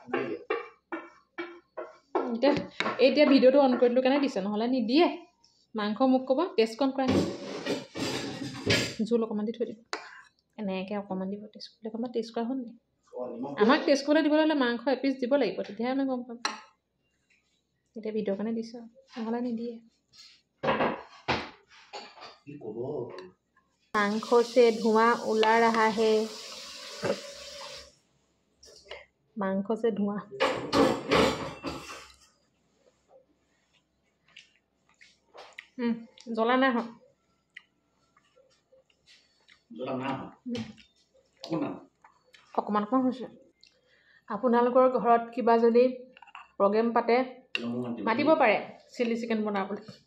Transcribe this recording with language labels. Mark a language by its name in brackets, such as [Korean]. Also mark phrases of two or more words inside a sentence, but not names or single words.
[Assamese] এতিয়া ভিডিঅ'টো অন কৰি দিলোঁ কাৰণে দিছে নহ'লে নিদিয়ে মাংস মোক ক'ব টেষ্ট কম কৰা জোল অকণমান দি থৈ দিব এনেকৈ অকণমান দিব টেষ্ট কৰিলে অকণমান টেষ্ট কৰা হ'ল নি আমাক টেষ্ট কৰিবলৈ দিবলৈ হ'লে মাংস এপিচ দিব লাগিব তেতিয়াহে আমি গম পাম এতিয়া ভিডিঅ'ৰ কাৰণে দিছে নহ'লে নিদিয়ে [Hindi] आंखों से धुआं उला रहा है मांखों से धुआं [Assamese] জ্বলা নাই হয় অকণমান হৈছে আপোনালোকৰ ঘৰত কিবা যদি প্ৰগ্ৰেম পাতে মাতিব পাৰে [English] chilli chicken [Assamese] বনাবলৈ